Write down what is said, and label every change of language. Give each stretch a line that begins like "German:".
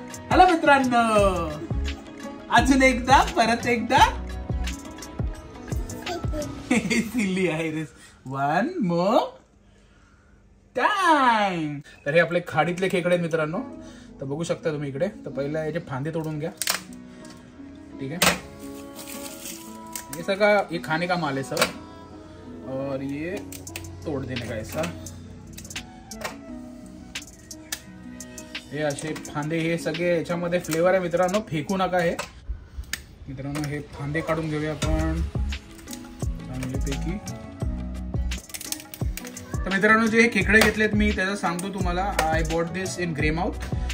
Marathi: Hello मित्रांनो, अजून एकदा परत एकदा
English: Silly iris. One more time.
Marathi: तर हे आपले खाडीतले खेकडे आहेत मित्रांनो. तर बघू शकता तुम्ही इकडे. तर पहिला याचे फांदे तोडून घ्या.
Hindi: ठीक है, ये सगळा ये खाने का माल है सब, और ये तोड़ देने का ऐसा.
Marathi: हे असे फांदे हे सगळे याच्यामध्ये फ्लेवर आहे मित्रांनो. फेकू नका हे मित्रांनो. हे फांदे काढून घेऊया आपण चांगल्यापैकी. तर मित्रांनो जे हे खेकडे घेतलेत मी त्याचं सांगतो तुम्हाला.
English: I bought this in Greymouth.